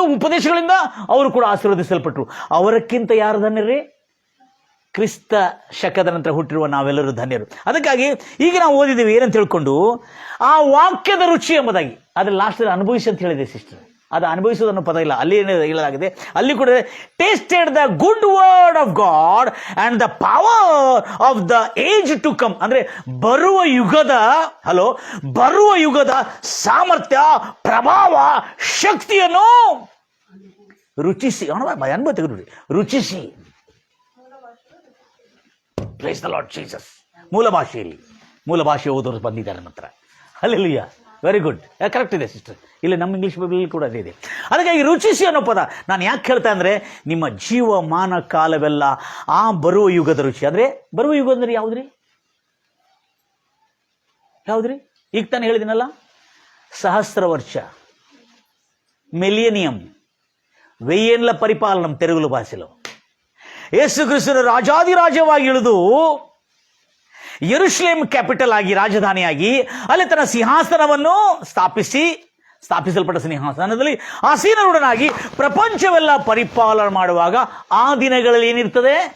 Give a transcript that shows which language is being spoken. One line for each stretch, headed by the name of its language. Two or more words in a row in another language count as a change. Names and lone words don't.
Kannada: ಉಪದೇಶಗಳಿಂದ ಅವರು ಕೂಡ ಆಶೀರ್ವದಿಸಲ್ಪಟ್ರು. ಅವರಕ್ಕಿಂತ ಯಾರು ಧನ್ಯರೇ? ಕ್ರಿಸ್ತ ಶಕದ ನಂತರ ಹುಟ್ಟಿರುವ ನಾವೆಲ್ಲರೂ ಧನ್ಯರು. ಅದಕ್ಕಾಗಿ ಈಗ ನಾವು ಓದಿದ್ದೀವಿ ಏನಂತ ಹೇಳ್ಕೊಂಡು, ಆ ವಾಕ್ಯದ ರುಚಿ ಎಂಬುದಾಗಿ. ಅದ್ರ ಲಾಸ್ಟಲ್ಲಿ ಅನುಭವಿಸಿ ಅಂತ ಹೇಳಿದೆ ಸಿಸ್ಟರ್. ಅದು ಅನುಭವಿಸೋದು ಅನ್ನೋ ಪದ ಇಲ್ಲ, ಅಲ್ಲಿ ಏನು ಹೇಳಲಾಗಿದೆ, ಅಲ್ಲಿ ಕೂಡ
English: tasted the good word of God and the power of the age to come.
Kannada: ಅಂದ್ರೆ ಬರುವ ಯುಗದ ಸಾಮರ್ಥ್ಯ, ಪ್ರಭಾವ, ಶಕ್ತಿಯನ್ನು ರುಚಿಸಿ, ಅನುಭವ ತೆಗೆದು ರುಚಿಸಿ.
English: praise the Lord Jesus.
Kannada: ಮೂಲ ಭಾಷೆ ಓದೋರು ಬಂದಿದ್ದಾರೆ ನಂತರ. ಹಲ್ಲೆಲೂಯಾ,
English: very good,
Kannada: ಕರೆಕ್ಟ್ ಇದೆ ಸಿಸ್ಟರ್. ಇಲ್ಲಿ ನಮ್ಮ
English: English Bible
Kannada: ಕೂಡ ಅದೇ ಇದೆ. ಅದಕ್ಕಾಗಿ ರುಚಿಸಿ ಅನ್ನೋ ಪದ ನಾನು ಯಾಕೆ ಹೇಳ್ತಾ ಅಂದರೆ, ನಿಮ್ಮ ಜೀವಮಾನ ಕಾಲವೆಲ್ಲ ಆ ಬರುವ ಯುಗದ ರುಚಿ. ಅಂದರೆ ಬರುವ ಯುಗ ಅಂದರೆ ಯಾವುದ್ರಿ? ಈಗ ತಾನು ಹೇಳಿದಿನಲ್ಲ, ಸಹಸ್ರ ವರ್ಷ, ಮಿಲಿಯನಿಯಂ,
Telugu: వెయ్యేండ్ల పరిపాలనం తెలుగు భాషలో.
Kannada: ಯೇಸುಕ್ರಿಸ್ತನು ರಾಜಾದಿರಾಜವಾಗಿ ಇಳಿದು ಯೆರೂಸಲೇಮ್ ಕ್ಯಾಪಿಟಲ್ ಆಗಿ, ರಾಜಧಾನಿಯಾಗಿ, ಅಲ್ಲಿ ತನ್ನ ಸಿಂಹಾಸನವನ್ನು ಸ್ಥಾಪಿಸಲ್ಪಟ್ಟ ಸಿಂಹಾಸನದಲ್ಲಿ ಆಸೀನರೂಢನಾಗಿ ಪ್ರಪಂಚವೆಲ್ಲ ಪರಿಪಾಲನೆ ಮಾಡುವಾಗ ಆ ದಿನಗಳಲ್ಲಿ ಏನಿರ್ತದೆ?